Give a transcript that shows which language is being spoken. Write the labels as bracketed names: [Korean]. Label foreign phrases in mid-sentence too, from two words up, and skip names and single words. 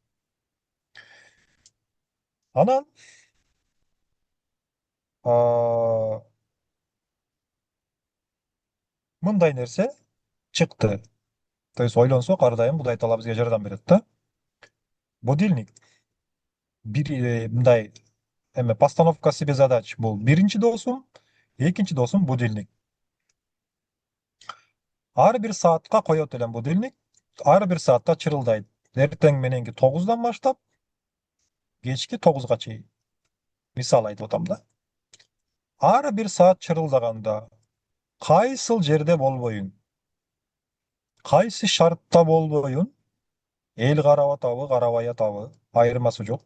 [Kyrgyz] Анан мындай нерсе чыкты. [Russian] То есть [Kyrgyz] ойлонсок, ар дайым Кудай Таала бизге жардам берет да. Будильник. Бир мындай эме [Russian] постановка себе задач [Kyrgyz] бул биринчи досум, экинчи досум будильник. Ар бир саатка коет элем будильник, ар бир саатта чырылдайт. Эртең мененки 9-дан баштап кечки 9-га чейин. Мисал айтып атам да. Ар бир саат чырылдаганда кайсыл жерде болбоюн, кайсы шартта болбоюн, эл карап атабы, карабай атабы, айырмасы жок.